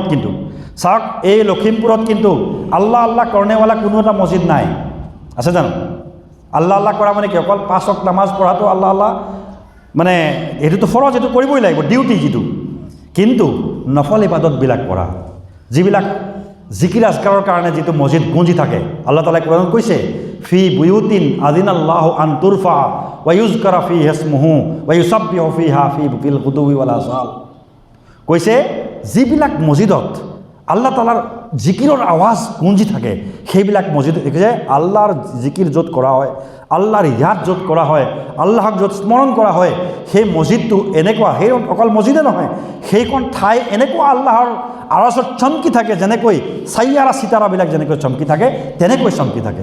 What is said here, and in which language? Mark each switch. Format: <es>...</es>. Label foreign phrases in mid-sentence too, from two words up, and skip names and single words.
<as>কিন্তু চাওক, এই লখিমপুৰত কিন্তু আল্লাহ আল্লাহ কৰ্ণেৱালা কোনো এটা মছজিদ নাই, আছে জানো? আল্লাহ আল্লাহ কৰা মানে কি, অকল 5 ওয়াক্ত নামাজ পঢ়াটো আল্লাহ আল্লাহ মানে এইটোতো ফৰজ, এইটো কৰিবই লাগিব, ডিউটি যিটো। কিন্তু নফল ইবাদতবিলাক কৰা, যিবিলাক জিকিৰ আজকাৰৰ কাৰণে যিটো মছজিদ গুঞ্জি থাকে, আল্লাহ তাআলাই কোৰাণত কৈছে</as> <ar>في بيوت أذن الله أن ترفع ويذكر فيها اسمه ويسبح فيها في الغدو والآصال.</ar> <as>কৈছে যিবিলাক মছজিদত আল্লাহ তাআলাৰ জিকিৰৰ আৱাজ গুঞ্জি থাকে, সেইবিলাক মছজিদ দেখিছে আল্লাহৰ জিকিৰ য'ত কৰা হয়, আল্লাহৰ ইয়াদ য'ত কৰা হয়, আল্লাহক য'ত স্মৰণ কৰা হয়, সেই মছজিদটো এনেকুৱা, সেই অকল মছজিদে নহয়, সেইখন ঠাই এনেকুৱা আল্লাহৰ আৱাজত চমকি থাকে, যেনেকৈ চাইয়াৰা চিতাৰাবিলাক যেনেকৈ চমকি থাকে, তেনেকৈ চমকি থাকে।</as>